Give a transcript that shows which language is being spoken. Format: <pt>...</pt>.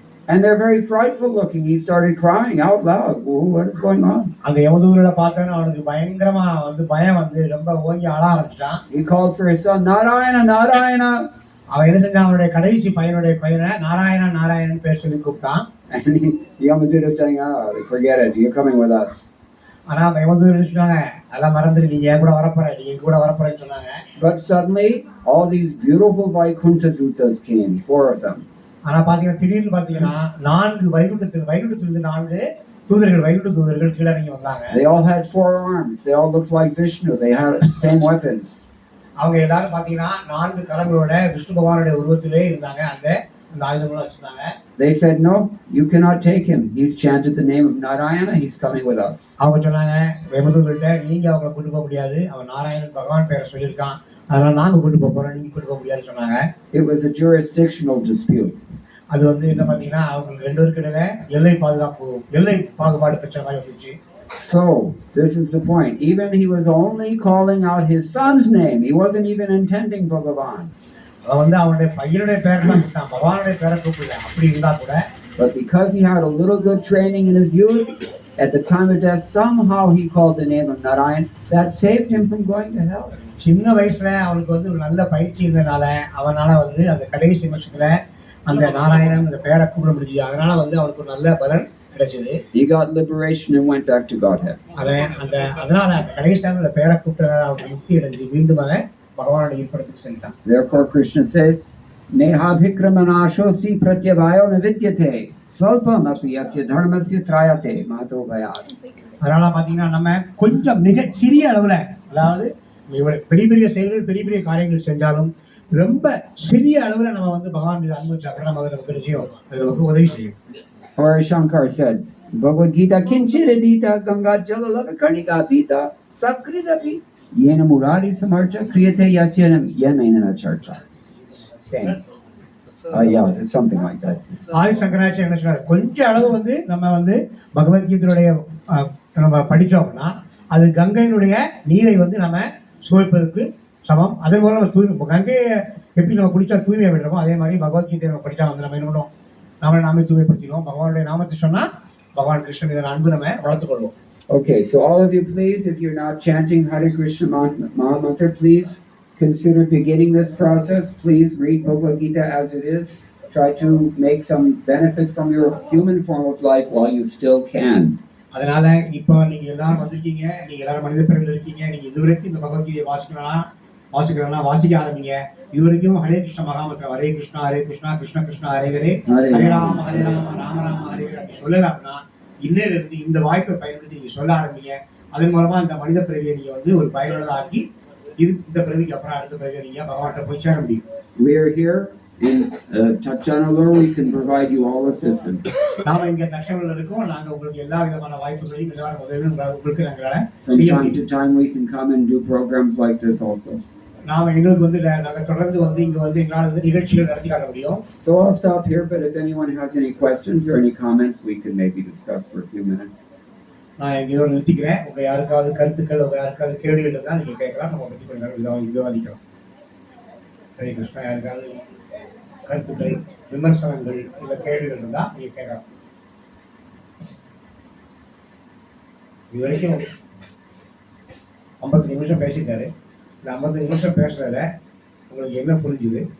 <en>And they're very frightful looking. He started crying out loud. Oh, what is going on?</en> <ta>அந்த யமதூதர்களை பார்த்தோன்னா அவனுக்கு பயங்கரமா வந்து பயம் வந்து ரொம்ப ஓங்கி அழ ஆரம்பிச்சிட்டான்.</ta> <en>He called for his son, Narayana, Narayana.</en> <ta>அவன் என்ன செஞ்சான், அவனுடைய கடைசி பையனுடைய பையனை நாராயணா நாராயணன் பேர் சொல்லி கூப்பிட்டான்.</ta> <en>And the Yamaduta saying, forget it, you're coming with us.</en> <ta>ஆனா அந்த யமதூதர்கள் சொன்னாங்க, அதெல்லாம் மறந்துட்டு நீங்க என் கூட வரப்போற, நீங்க எங்க கூட வரப்போறேன்னு சொன்னாங்க.</ta> <en>But suddenly, all these beautiful Vaikuntha Dutas came, 4 of them.</en> <ta>ஆனா பாத்தீங்கன்னா திடீர்னு பாத்தீங்கன்னா 4 வைகுண்டத்திலிருந்து 4 தூதர்கள் வைகுண்ட தூதர்கள் கீழே இறங்கி வந்தாங்க.</ta> <en>They all had 4 arms. They all looked like Vishnu. They had the same weapons.</en> <ta>அவங்க எல்லாரும் பாத்தீங்கன்னா 4 கரங்களோட விஷ்ணு பகவானுடைய உருவத்திலே இருந்தாங்க. அந்த ஆயுதங்களும் வச்சிருந்தாங்க.</ta> <en>They said, no, you cannot take him. He's chanted the name of Narayana. He's coming with us.</en> <ta>அவங்க சொன்னாங்க யமதூதர்கள்ட்ட, நீங்க அவங்களை கூட்டு போக முடியாது, அவன் நாராயணன் பகவான் பேரை சொல்லியிருக்கான், அதனால நாங்க கூட்டு போறோம், நீங்க கூட்டு போக முடியாதுன்னு சொன்னாங்க.</ta> <en>It was a jurisdictional dispute.</en> <ta>அது வந்து என்ன பாத்தீங்கன்னா அவங்க 2 பேருக்கு இடையில எல்லை பாகுபாடு பிரச்சனை மாதிரி வந்துச்சு.</ta> <en>So this is the point. Even he was only calling out his son's name. He wasn't even intending Bhagavan.</en> <ta>அவன் வந்து அவனுடைய பையனுடைய பேரை தான் கூப்பிட்டான், பகவானுடைய பேரை கூப்பிடல. அப்படி இருந்தா கூட</ta> <en>But because he had a little good training in his youth, at the time of death, somehow he called the name of Narayan. That saved him from going to hell.</en> <ta>சின்ன வயசுல அவனுக்கு வந்து ஒரு நல்ல பயிற்சி இருந்தனால அவனால வந்து அந்த கடைசி நிமிஷத்துல அந்த நாராயணன் அந்த பேரை கூப்பிட முடிஞ்சு. அதனால வந்து அவனுக்கு ஒரு நல்ல பலன் கிடைச்சது.</ta> <en>He got liberation and went back to Godhead.</en> <ta>அதனால கடைசி அந்த பேரை கூப்பிட்ட அவனுக்கு முக்தி அடைஞ்சு மீண்டும் பகவானுடைய இருப்பிடத்துக்கு சென்றான்.</ta> <en>Therefore Krishna says,</en> <sa>Neha Vikramanashosi Pratyavayo Navidyate Svalpam api yasya dharmasya trayate mato bhayat.</sa> <ta>அதனால பாத்தீங்கன்னா நம்ம கொஞ்சம் மிக சிறிய அளவுல, அதாவது பெரிய பெரிய செயல்கள் பெரிய பெரிய காரியங்கள் செஞ்சாலும் ரொம்ப சிறிய அளவுல நம்ம வந்து பகவான் மீது அன்பு வச்சாக்க நம்ம நமக்கு நிச்சயம் அது நமக்கு உதவி செய்யும்.</ta> <en>Or Shankar said,</en> <sa>Bhagavad Gita kinchiradita ganga jala lavakarnika pita sakrirapi yena murari samarcha kriyate yasyanam yemena charcha.</sa> <en>Yeah, it's something like that.</en> <ta>ஆதி சங்கராச்சாரியர் என்ன சொன்னார், கொஞ்ச அளவு வந்து நம்ம வந்து பகவத்கீதையுடைய நம்ம படிச்சோம்னா அது கங்கையினுடைய நீரை வந்து நம்ம சுவைப்பதற்கு சமம். அதே போல நம்ம தூய்மை, கங்கையை எப்படி நம்ம குடிச்சா தூய்மையை விடுறோமோ அதே மாதிரி பகவத்கீதையை நம்ம படிச்சா வந்து நம்ம என்ன பண்ணுவோம், நாமே தூய்மைப்படுத்திடுவோம். பகவானுடைய நாமத்தை சொன்னா பகவான் கிருஷ்ணன் மீதான அன்பு நம்ம வளர்த்துக் கொள்வோம்.</ta> <en>Okay, so all of you please, if you're not chanting Hare Krishna Maha Mantra, please consider beginning this process. Please read Bhagavad Gita as it is. Try to make some benefit from your human form of life while you still can.</en> <ta>அதனால இப்போ நீங்க எல்லாரும் வந்திருக்கீங்க, நீங்க எல்லாரும் மனித பிறவில இருக்கீங்க, நீங்க இதுவரைக்கும் இந்த பகவத்கீதையை வாசிக்கிறனா வாசிக்க ஆரம்பிங்க. இதுவரைக்கும் ஹரே கிருஷ்ண மகாமந்திரம் ஹரே கிருஷ்ணா கிருஷ்ண கிருஷ்ணா ஹரே ஹரே ஹரே ராம ராம ராம ஹரே ஹரே அப்படி சொல்லலாம்னா இன்னையில இருந்து இந்த வாய்ப்பை பயன்படுத்தி நீங்க சொல்ல ஆரம்பிங்க. அதன் மூலமா இந்த மனித பிறவியை நீங்க வந்து ஒரு பயனுள்ளதா ஆக்கி இந்த பிறவிக்கு அப்புறம் அடுத்த பிறவியை நீங்க பகவான்கிட்ட போய் சேர முடியும்.</ta> <en>We are here in Tachanallur. We can provide you all assistance.</en> <ta>நாம இங்க தட்சணல்லூர்ல இருக்கோம். நாங்க உங்களுக்கு எல்லா விதமான வாய்ப்புகளையும் எல்லா உதவியும் உங்களுக்கு நாங்களால</ta> <en>from time to time we can come and do programs like this also.</en> <ta>நாம எங்களுக்கு வந்து நாங்க தொடர்ந்து வந்து இங்க வந்து எங்களால வந்து நிகழ்ச்சிகள் நடத்தி காட்ட முடியும்.</ta> <en>So I'll stop here, but if anyone has any questions or any comments, we can maybe discuss for a few minutes.</en> <ta>நான் இதோட நிறுத்திக்கிறேன். உங்க யாருக்காவது கருத்துக்கள், உங்க யாருக்காவது கேள்விகள் இருந்தா நீங்க கேட்கலாம். நம்ம பத்தி கொஞ்சம் விவாதிக்கலாம். ஹரே கிருஷ்ணா. யாருக்காவது கருத்துக்கள், விமர்சனங்கள் இல்ல கேள்விகள் இருந்தா நீங்க கேட்கலாம். இது வரைக்கும் 50 நிமிஷம் பேசிட்டாரு. இந்த 50 நிமிஷம் பேசுறதுல உங்களுக்கு என்ன புரிஞ்சுது?</ta>